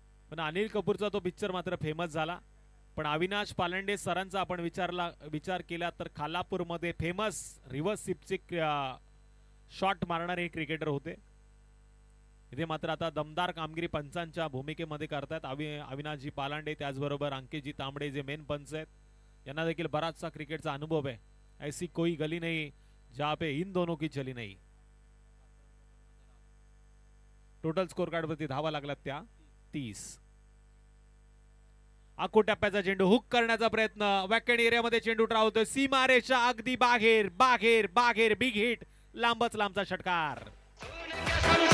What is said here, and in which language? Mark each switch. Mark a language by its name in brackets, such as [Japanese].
[Marathi] पण अनिल कपूरचा तो पिक्चर मात्र फेमस झाला. पण अविनाश पालंडे सरांचा आपण विचार केला तर खालापूरमध्ये फेमस रिव्हर्स स्वीपचे शॉट मारणारे क्रिकेटर होते. इथे मात्र आता दमदार कामगिरी पंचांच्या भूमिकेमध्ये करतात अविनाशजी पालांडे, त्याचबरोबर अंकितजी तांबडे जे मेन पंच आहेत. यांना देखील बराचसा क्रिकेटचा अनुभव आहे. [Hindi] ऐसी कोई गली नहीं जहां पे इन दोनों की चली नहीं. [Marathi] टोटल स्कोर कार्ड वरती धावा लागल्यात त्या 30. आखो टप्प्याचा चेंडू हुक करण्याचा प्रयत्न, वॅकेंड एरियामध्ये चेंडू ट्रावतोय, सीमारेषा अगदी बाहेर बाहेर बाहेर, बिग हिट, लांबच लांबचा षटकार.